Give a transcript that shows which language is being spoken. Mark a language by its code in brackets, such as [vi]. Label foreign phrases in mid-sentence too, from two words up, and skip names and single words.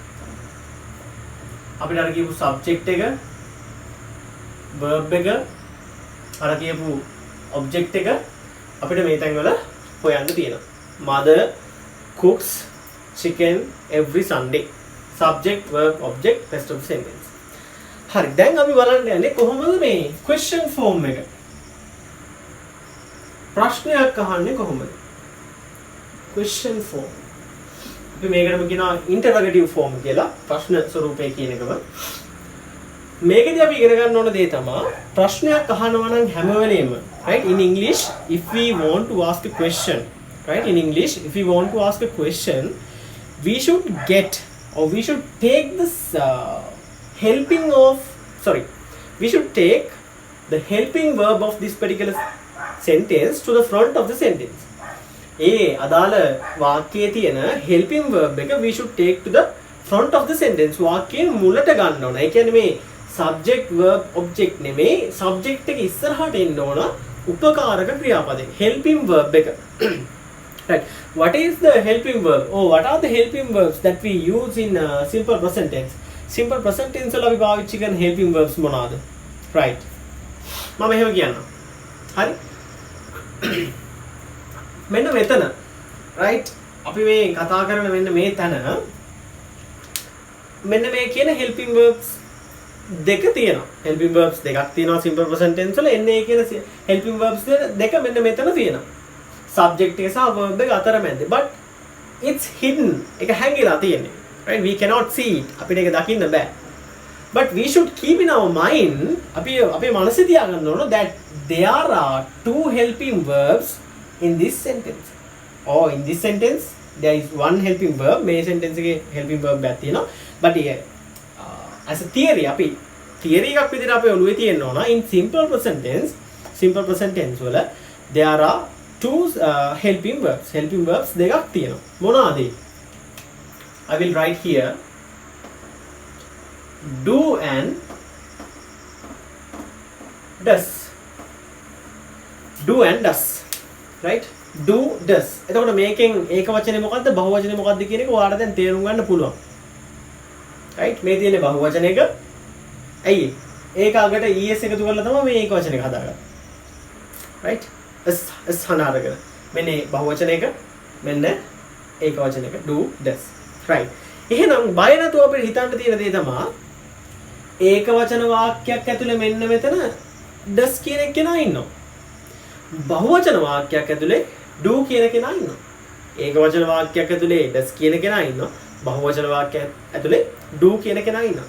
[si] අපිට අර කියපු subject එක verb එක අර කියපු object එක අපිට මේ තැන් වල හොයන්න තියෙනවා [en] mother cooks chicken every Sunday subject verb object rest of the sentence [si] හරි දැන් අපි බලන්න යන්නේ කොහොමද මේ [en] question form [si] එක ප්‍රශ්නයක් අහන්නේ කොහොමද [en] question form [si] අපි මේකටම කියනවා [en] interrogative form [si] කියලා ප්‍රශ්න ස්වරූපය කියන එකම මේකදී අපි ඉගෙන ගන්න ඕන දේ තමයි ප්‍රශ්නයක් අහනවා නම් හැම වෙලේම [en] right in English if we want to ask a question right in English if we want to ask a question we should get or we should take this we should take the helping verb of this particular sentence to the front of the sentence [si] ඒ අදාළ වාක්‍යයේ තියෙන [en] helping verb එක we should take to the front of the sentence [si] වාක්‍යයේ මුලට ගන්න ඕන. ඒ කියන්නේ මේ [en] subject verb object [si] නෙමෙයි subject එක ඉස්සරහට එන්න ඕන උපකාරක ක්‍රියාපදේ [en] helping verb [si] එක. [en] Right. What is the helping verb? Oh, what are the helping verbs that we use in simple present tense? Simple present tense [si] වල අපි පාවිච්චි කරන [en] helping verbs [si] මොනවාද? Right. මම එහෙම කියන්නම්. හරි. මෙන්න මෙතන right අපි මේ කතා කරන මෙන්න මේ තැන මෙන්න මේ කියන [en] helping verbs [si] දෙක තියෙනවා [en] helping verbs [si] දෙකක් තියෙනවා [en] simple present tense [si] වල එන්නේ කියන [en] helping verbs [si] දෙක මෙන්න මෙතන තියෙනවා subject එක සහ verb එක අතරමැද [en] but it's hidden [si] ඒක හැංගිලා තියෙන්නේ [en] right we cannot see it [si] අපිට ඒක දකින්න බෑ [en] but we should keep in our mind [si] අපි අපේ මනසේ තියාගන්න ඕන [en] that there are two helping verbs in this sentence or in this sentence there is one helping verb [si] මේ sentence එකේ [en] helping verb [si] එකක් තියෙනවා [en] but as a theory [si] අපි theory එකක් විදිහට අපේ ඔළුවේ තියෙන්න ඕන. [en] In simple present tense වල there are two helping verbs [si] දෙකක් තියෙනවා. මොනවාද? [en] I will write here do and does. Do and does. Right? Do does. [si] එතකොට මේකෙන් ඒක වචනේ මොකද්ද බහු වචනේ මොකද්ද කියන එක ඔයාලට දැන් තේරුම් ගන්න පුළුවන්. right? මේ තියෙන්නේ බහු වචනයක. ඇයි? ඒක අගට es එකතු කරලා තමයි මේ ඒක වචනයක හදාගන්නේ. right? s හනාරගෙන. මෙන්න බහු වචනයක මෙන්න ඒක වචනයක [en] do does. [si] right? එහෙනම් බය නැතුව අපිට හිතන්න තියෙන දේ තමයි ඒක වචන වාක්‍යයක් ඇතුලේ මෙන්න මෙතන does කියන කෙනා ඉන්නවා. බහුවචන වාක්‍යයක් ඇතුලේ do කියන කෙනා ඉන්නවා. ඒක වචන වාක්‍යයක් ඇතුලේ does කියන කෙනා ඉන්නවා. බහුවචන වාක්‍යයක් ඇතුලේ do කියන කෙනා ඉන්නවා.